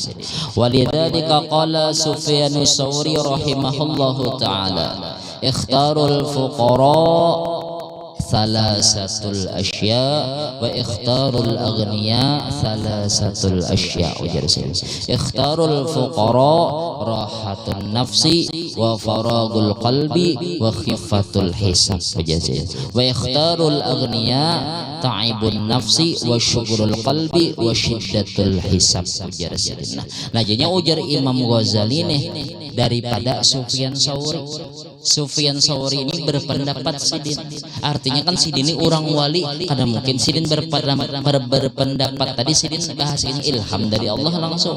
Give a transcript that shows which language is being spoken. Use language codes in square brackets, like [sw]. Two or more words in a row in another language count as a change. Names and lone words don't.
[ar] ولذلك قال سفيان الثوري رحمه الله تعالى اختار الفقراء ثلاثة أشياء واختار الأغنياء ثلاثة أشياء [bjn] ujar sidin. [ar] اختار الفقراء راحة النفس وفراغ القلب وخفة الحساب [bjn] ujar sidin. [ar] واختار الأغنياء تعب النفس وشغل القلب وشدة الحساب [bjn] ujar sidin. Nah jadinya ujar Imam Ghazali nih daripada Sufyan Tsauri. [id] Sufyan Tsauri ini berpendapat Sidin. Artinya kan Sidin ini orang wali, kadang mungkin Sidin berpendapat tadi Sidin bahas ini ilham dari Allah langsung.